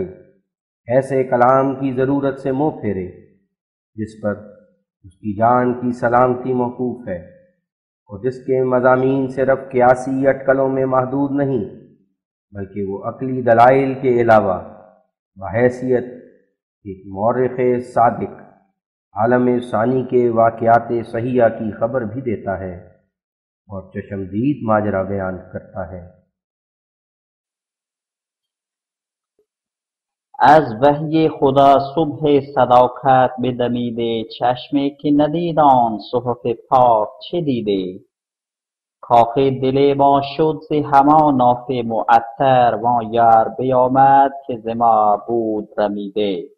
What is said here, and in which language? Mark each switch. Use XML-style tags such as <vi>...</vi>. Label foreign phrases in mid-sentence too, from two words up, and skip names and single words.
<ur>ایسے کلام کی ضرورت سے منہ پھیرے جس پر اس کی جان کی سلامتی موقوف ہے اور جس کے مضامین صرف قیاسی اٹکلوں میں محدود نہیں بلکہ وہ عقلی دلائل کے علاوہ بحیثیت ایک مورخ صادق عالم ثانی کے واقعات صحیحہ کی خبر بھی دیتا ہے اور چشمدید ماجرا بیان کرتا ہے۔</ur> <fa>از وحی خدا صبح صداقت بدمیده چشمی که ندید آن صحف پاک چه دیده؟ کاخ دل ما شد ز همان ناف معطر و آن یار بیامد که ز ما بود رمیده.</fa>